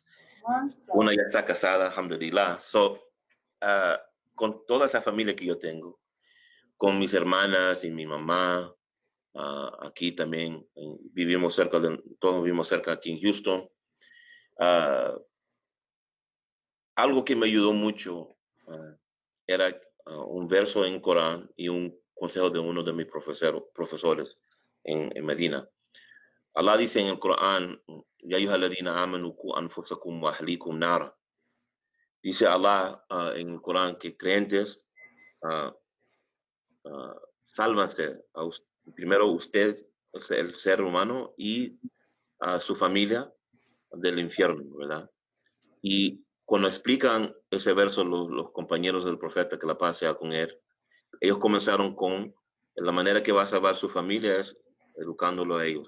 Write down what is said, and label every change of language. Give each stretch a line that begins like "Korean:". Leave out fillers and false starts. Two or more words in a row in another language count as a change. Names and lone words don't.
Spanish: Una ya está casada, alhamdulillah. So, con toda esa familia que yo tengo, con mis hermanas y mi mamá, aquí también todos vivimos cerca aquí en Houston. Algo que me ayudó mucho era un verso en Corán y un consejo de uno de mis profesores en Medina. Allah dice en el Corán,
Arabic: يا أيها الذين آمنوا قوا أنفسكم وأهليكم نارا.
Spanish: Dice Allah en el Corán que creyentes sálvanse, primero usted, el ser humano, y a su familia del infierno, ¿verdad? Y cuando explican ese verso los compañeros del profeta, que la paz sea con él, ellos comenzaron con la manera que va a salvar su familia es educándolo a ellos.